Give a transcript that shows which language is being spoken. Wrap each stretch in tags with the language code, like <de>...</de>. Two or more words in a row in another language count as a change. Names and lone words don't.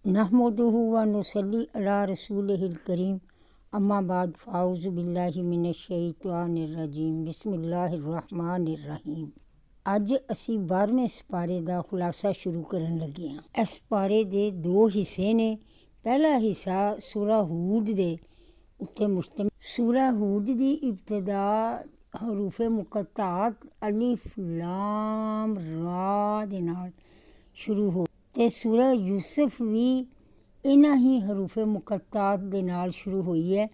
<ar>نحمده ونصلي على رسوله الكريم أما بعد فأعوذ بالله من الشيطان الرجيم بسم الله الرحمن الرحيم.</ar> <pa>ਅੱਜ ਅਸੀਂ 12ਵੇਂ ਸਪਾਰੇ ਦਾ ਖੁਲਾਸਾ ਸ਼ੁਰੂ ਕਰਨ ਲੱਗੇ ਹਾਂ। ਇਸ ਸਪਾਰੇ ਦੇ ਦੋ ਹਿੱਸੇ ਨੇ। ਪਹਿਲਾ ਹਿੱਸਾ ਸੂਰਾ ਹੂਦ ਦੇ ਉੱਤੇ ਮੁਸ਼ਤਮਿਲ। ਸੂਰਾ ਹੂਦ ਦੀ ਇਬਤਦਾ ਹਰੂਫ ਮੁਕੱਤਾਤ ਅਲਿਫ ਲਾਮ ਰਾ ਦੇ ਨਾਲ ਸ਼ੁਰੂ ਹੋ ਤੇ ਸੂਰਾ ਯੂਸਫ ਵੀ ਇਹਨਾਂ ਹੀ ਹਰੂਫ ਮੁਕੱਤਾਤ ਦੇ ਨਾਲ ਸ਼ੁਰੂ ਹੋਈ ਹੈ।</pa>